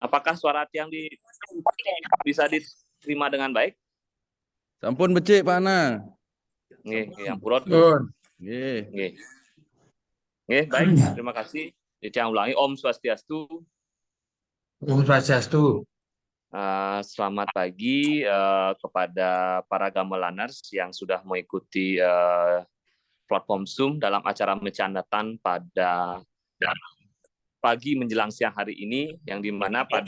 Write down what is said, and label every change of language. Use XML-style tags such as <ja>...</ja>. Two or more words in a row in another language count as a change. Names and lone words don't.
<id>Apakah suara Tiang bisa diterima dengan baik?</id> <ban>Sampun becik Pak Ana. Nggih, yang purut. Nggih. Nggih. Nggih,</ban> <id>baik. Terima kasih. Tiang ulangi</id> <ban>Om Swastiastu.</ban> <id>Om Swastiastu. Selamat pagi kepada para gamelaners yang sudah mengikuti platform Zoom dalam acara Mecandatan pada pagi menjelang siang hari ini, yang dimana</id>